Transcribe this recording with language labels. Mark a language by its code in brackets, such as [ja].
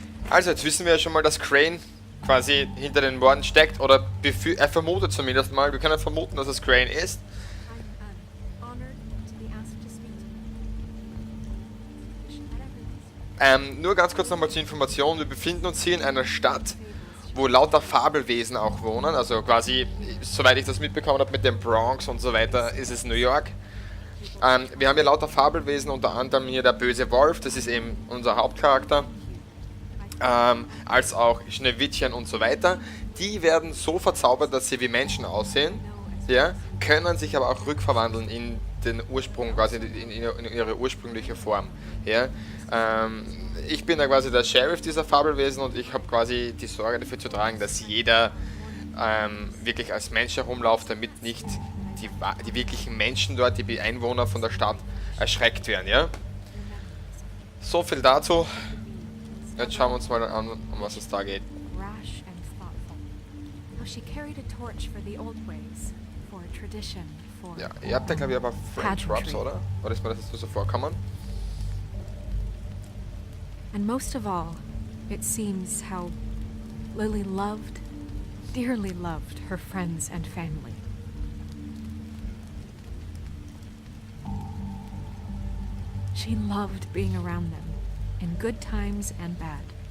[de] Also, jetzt wissen wir ja schon mal, dass Crane quasi hinter den Morden steckt, oder er vermutet zumindest mal, wir können vermuten, dass es Crane ist. [en] I'm honored to be asked to speak to you. Wish that everyone [de] Nur ganz kurz nochmal zur Information. Wir befinden uns hier in einer Stadt, wo lauter Fabelwesen auch wohnen. Also quasi, soweit ich das mitbekommen habe mit dem Bronx und so weiter, ist es New York. Wir haben hier lauter Fabelwesen, unter anderem hier der böse Wolf, das ist eben unser Hauptcharakter. Als auch Schneewittchen und so weiter. Die werden so verzaubert, dass sie wie Menschen aussehen, ja, können sich aber auch rückverwandeln in den Ursprung, quasi in ihre ursprüngliche Form. Ja. Ich bin da quasi der Sheriff dieser Fabelwesen und ich habe quasi die Sorge dafür zu tragen, dass jeder wirklich als Mensch herumläuft, damit nicht die wirklichen Menschen dort, die Einwohner von der Stadt, erschreckt werden. Ja. So viel dazu. Jetzt schauen wir uns mal an, um was es da geht. [en] Rash and thoughtful. How she carried a torch for the old ways, for tradition, for [de] Ja, ihr habt ja glaube ich aber French [en] Pageantry. [de] Rubs, oder? Oder ist mir das jetzt nur so vorkommen? [en] And most of all, it seems how Lily loved, dearly loved her friends and family. She loved being around them, in good times and bad.